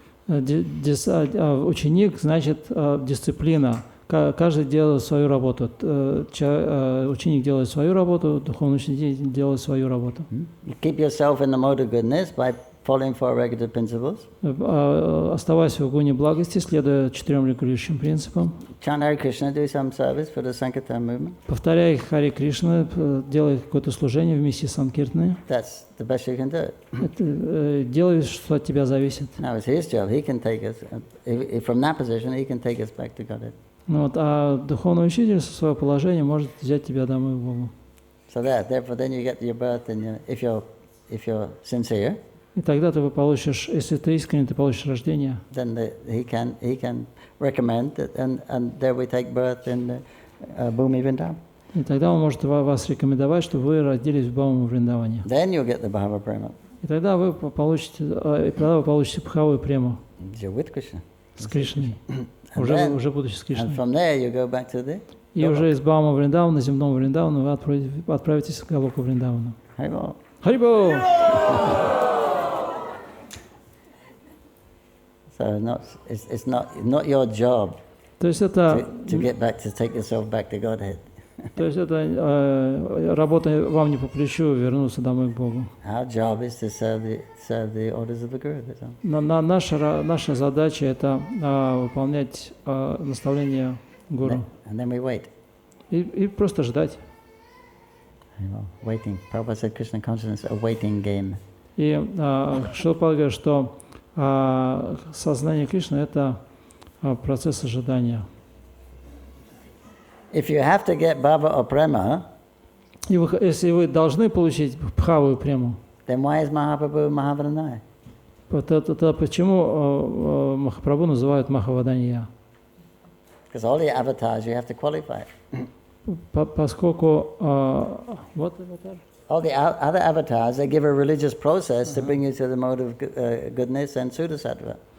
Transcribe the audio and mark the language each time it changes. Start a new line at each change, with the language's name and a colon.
Russian: Ученик значит дисциплина. Каждый делает свою работу. Ученик делает свою работу, духовный учитель делает свою работу.
English: You keep yourself in the mode of goodness by following 4 regulative principles.
Russian: Оставайся в гуне благости, следуя 4 регулирующим принципам.
English: Chant Hare Krishna, do some service for the Sankirtan movement.
Russian: Повторяй Харе Кришна, делай какое-то служение в миссии Санкиртаны.
English: That's the best you can do.
Russian: Делай, что от тебя зависит.
English: Now it's his job. He can take us from that position. He can take us back to Godhead.
Russian: Ну вот, а духовный учитель со своего положения может взять тебя домой к Богу.
English: So therefore, then you get your birth, and if you're sincere.
Russian: И тогда ты получишь, если ты искренне, ты получишь рождение.
English: Then he can recommend that, and there we take birth in Bhumi Vrindavan.
Russian: И тогда он может вас рекомендовать, чтобы вы родились в Бхауме Вриндаване.
English: Then you'll get the Bhava Prema.
Russian: И тогда вы получите Бхаву прему
English: You're with Krishna.
Russian: с Кришной, уже будучи с Кришной.
English: And from there you go back to the.
Russian: И уже из Бхаума Вриндавана, земного Вриндавана, вы отправитесь в Галоку Вриндавану. Харибол. Харибол!
English: So it's not your job.
Russian: То есть это
English: to get back to take yourself back to Godhead.
Russian: То есть это работа вам не по плечу вернуться домой к Богу.
English: Our job is to serve the orders of the Guru.
Russian: Наша задача это выполнять наставления Гуру.
English: And then we wait.
Russian: И просто ждать.
English: Waiting. Prabhupada said Krishna consciousness a waiting game.
Russian: И Шрила Прабхупада говорит, что сознание Кришны это процесс ожидания.
English: If you have to get bhava or prema,
Russian: если вы должны получить бхаву и прему,
English: then why is Mahaprabhu Mahavadanya?
Russian: Это почему Махапрабху называют Махаваданья?
English: Because all the avatars you have to qualify.
Russian: Поскольку
English: what avatar? All the other avatars, they give a religious process to bring you to the mode of goodness and Sudasattva.